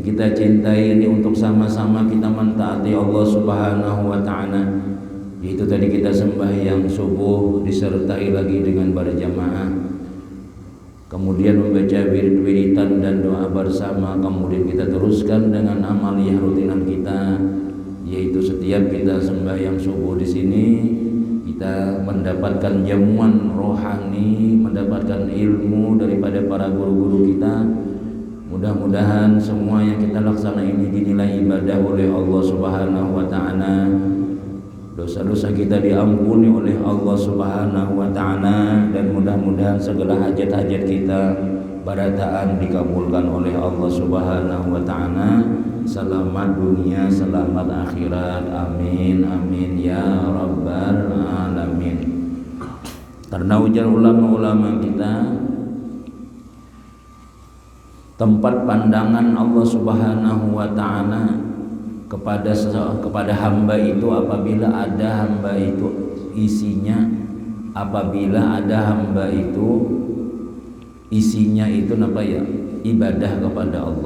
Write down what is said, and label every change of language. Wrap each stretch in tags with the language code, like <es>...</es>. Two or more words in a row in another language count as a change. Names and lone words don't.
<id>kita cintai ini untuk sama-sama kita mentaati</id> <ar>الله سبحانه وتعالى,</ar> <id>yaitu tadi kita sembahyang subuh disertai lagi dengan berjamaah, kemudian membaca wirid-wiridan dan doa bersama, kemudian kita teruskan dengan amaliyah rutinan kita, yaitu setiap kita sembahyang subuh di sini kita mendapatkan jamuan rohani, mendapatkan ilmu daripada para guru-guru kita. Mudah-mudahan semua yang kita laksana ini dinilai ibadah oleh</id> <ar>الله سبحانه وتعالى.</ar> <id>Dosa-dosa kita diampuni oleh</id> <ar>الله سبحانه وتعالى,</ar> <id>dan mudah-mudahan segala hajat-hajat kita barataan dikabulkan oleh</id> <ar>الله سبحانه وتعالى.</ar> <id>Selamat dunia, selamat akhirat.</id> <ar>آمين آمين يا رب العالمين.</ar> <id>Karena ujar ulama-ulama kita, tempat pandangan</id> <ar>الله سبحانه وتعالى</ar> <id>kepada hamba itu apabila ada hamba itu isinya, apabila ada hamba itu isinya itu apa ya, ibadah kepada Allah.</id>